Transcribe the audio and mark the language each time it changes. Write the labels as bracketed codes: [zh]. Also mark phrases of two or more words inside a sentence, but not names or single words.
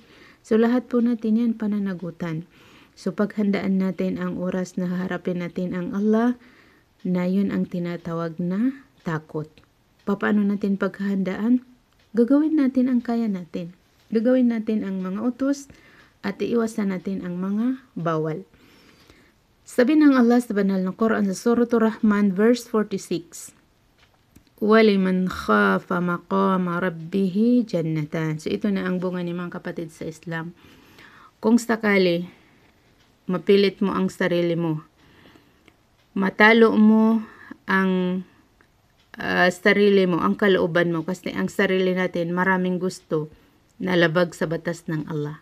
[tl] So lahat po natin yan pananagutan. So paghandaan natin ang oras na haharapin natin ang Allah, na yun ang tinatawag na takot. Paano natin paghandaan? Gagawin natin ang kaya natin. Gagawin natin ang mga utos at iiwasan natin ang mga bawal. Sabi ng Allah sa banal na Quran sa Surah Ar-Rahman verse 46, [ar] وَلِمَنْ خَافَ مَقَامَ رَبِّهِ جَنَّتَانِ. [tl] So ito na ang bunga ni mga kapatid sa Islam. Kung sakali, mapilit mo ang sarili mo, matalo mo ang sarili mo, ang kalooban mo, kasi ang sarili natin maraming gusto na labag sa batas ng Allah.